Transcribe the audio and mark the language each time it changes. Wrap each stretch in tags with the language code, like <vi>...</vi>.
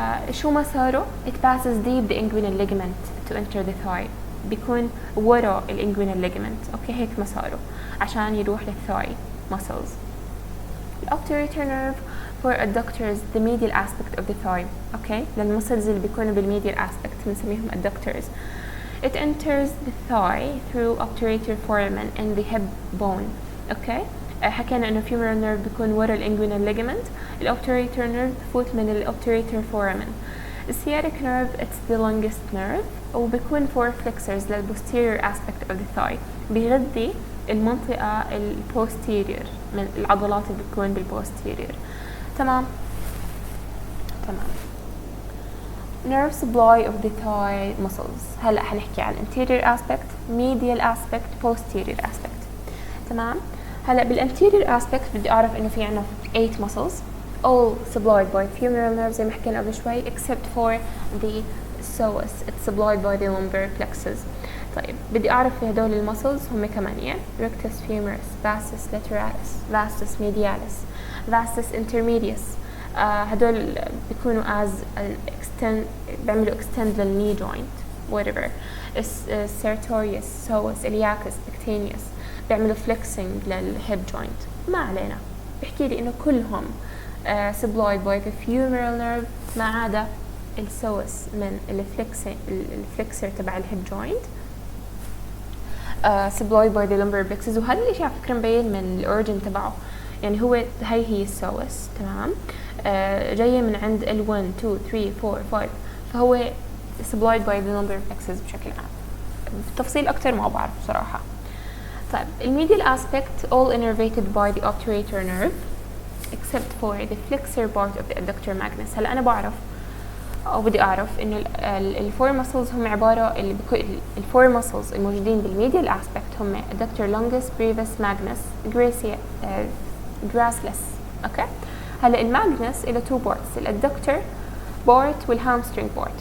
<ar>شو مساره؟</ar> <en>it passes deep the inguinal ligament to enter the thigh،</en> <ar>بيكون ورا الانguinal ligament، اوكي هيك مساره</ar> <en>عشان يروح للثاي muscles. الobturator nerve for adductors the medial aspect of the thigh،</en> <ar>اوكي للمسلز اللي بيكونوا بالميديال</ar> <en>aspect بنسميهم adductors. it enters the thigh through obturator foramen and the hip bone.</en> <ar>اوكي حكينا انه femoral nerve بيكون ورا الانguinal ligament، الobturator nerve بفوت من الobturator foramen.</ar> <en>الsciatic nerve it's the longest nerve وبيكون for flexors للposterior aspect of the thigh،</en> <ar>بيغذي المنطقة الposterior من العضلات اللي بتكون بالposterior. تمام.</ar> <en>nerve supply of the thigh muscles. هلا حنحكي عن anterior aspect medial aspect posterior aspect.</en> <ar>تمام.</ar> <en>هلا بالanterior aspect</en> <ar>بدي اعرف انه في عنا</ar> <en>8 muscles all supplied by femoral nerve</en> <ar>زي ما حكينا قبل شوي</ar> <en>except for the psoas it's supplied by the lumbar plexus.</en> <ar>طيب بدي أعرف في هدول المسلز هم</ar> <en>8 rectus femoris, vastus lateralis, vastus medialis, vastus intermedius. هدول بيكونوا as extend بيعملوا extend للknee joint whatever. sertorius, psoas, iliacus, pectaneus بيعملوا flexing للhip joint.</en> <ar>ما علينا. بحكي لي إنه كلهم</ar> <en>supplied by the femoral nerve</en> <ar>ما عدا السوس من الفلكسر تبع الهيب جوينت</ar> <en>supplied by the lumbar plexus.</en> <ar>وهذا الاشي على فكرة مبين من الاوريجن تبعه، يعني هو هي السوس تمام جاية من عند ال 1 2 3 4 5 فهو</ar> <en>supplied by the lumbar plexus</en> <ar>بشكل عام. بالتفصيل أكتر ما بعرف بصراحة.</ar> <en>طيب الميديال aspect all innervated by the obturator nerve except for the flexor part of the adductor magnus.</en> <ar>هلا أنا بعرف أو بدي أعرف إنه الفور مسلز هم عبارة الفور مسلز الموجودين بالميديال aspect هم adductor longus, brevis, magnus, gracilis. أوكي. هلا الماجنس إله two parts الادكتور بارت والهامسترينج بارت.</ar>